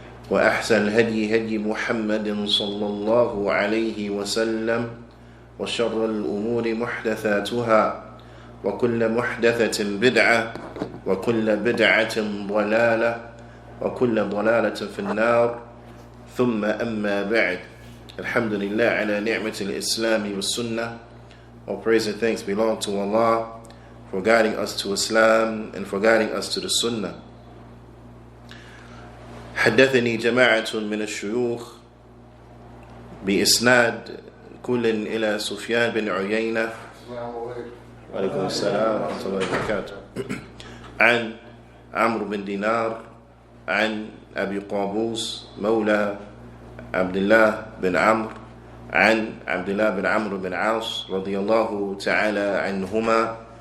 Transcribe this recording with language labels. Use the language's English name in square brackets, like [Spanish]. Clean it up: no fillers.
[Arabic] وأحسن الهدي هدي محمد صلى الله عليه وسلم وشر الأمور محدثاتها وكل محدثة بدعة وكل بدعة ضلالة وكل ضلالة في النار ثم أما بعد الحمد لله على نعمة الإسلام والسنة. [English] All praise and thanks belong to Allah for guiding us to Islam and for guiding us to the Sunnah. [Arabic] حدثني جماعة من الشيوخ بإسناد كل إلى سفيان بن عيينة وعليكم السلام ورحمة الله وبركاته عن عمرو بن دينار عن أبي قابوس مولى عبد الله بن عمرو عن عبد الله بن عمرو بن عاص رضي الله تعالى عنهما